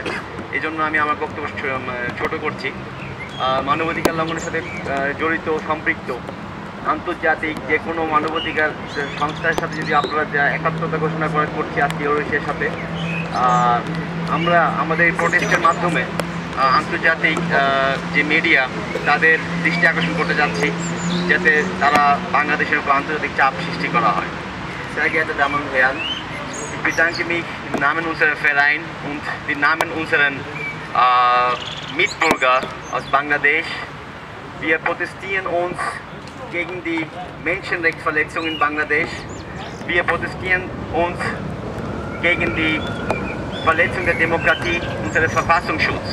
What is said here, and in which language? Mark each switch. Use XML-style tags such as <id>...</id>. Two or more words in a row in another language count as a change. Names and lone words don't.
<bn>এই জন্য আমি আমার বক্তব্য ছোট করছি। মানবাধিকার লঙ্ঘনের সাথে জড়িত সম্পৃক্ত আন্তর্জাতিক যে কোনো মানবাধিকার সংস্থার সাথে যদি আপনারা যা একাত্মতা ঘোষণা করছি আজকে ইউরেশিয়ার সাথে, আমরা আমাদের এই প্রোটেস্টের মাধ্যমে আন্তর্জাতিক যে মিডিয়া তাদের দৃষ্টি আকর্ষণ করতে যাচ্ছি, যাতে তারা বাংলাদেশের উপর আন্তর্জাতিক চাপ সৃষ্টি করা হয়।</bn> <de>Sehr geehrte Damen und Herren, ich bedanke mich im Namen unserer Verein und im Namen unserer Mitbürger aus Bangladesch. Wir protestieren uns gegen die Menschenrechtsverletzungen in Bangladesch. Wir protestieren uns gegen die Verletzung der Demokratie, unseren Verfassungsschutz.</de>